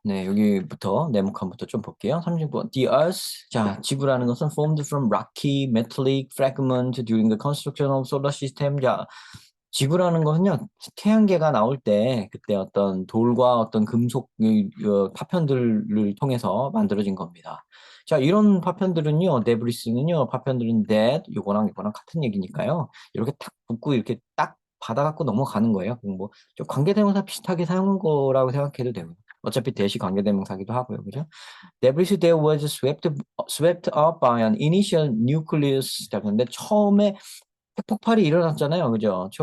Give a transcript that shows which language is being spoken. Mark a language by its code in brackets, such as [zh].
[ko] 네, 여기부터 네모칸부터 좀 볼게요. [en] 36번. The Earth. [ko] 자, 지구라는 것은 [en] formed from rocky metallic fragment during the construction of solar system. [ko] 자, 지구라는 것은요, 태양계가 나올 때 그때 어떤 돌과 어떤 금속 파편들을 통해서 만들어진 겁니다. 자, 이런 파편들은요, 데브리스는요, 파편들은 that 요거랑 같은 얘기니까요. 이렇게 탁 붙고 이렇게 딱 받아갖고 넘어가는 거예요. 뭐 좀 관계대명사 비슷하게 사용한 거라고 생각해도 되고. 어차피 대시 관계대명사기도 하고요, 그죠? [en] Debris that was swept up by an initial nucleus. [ko] 자, 근데 처음에 핵폭발이 일어났잖아요. 그죠?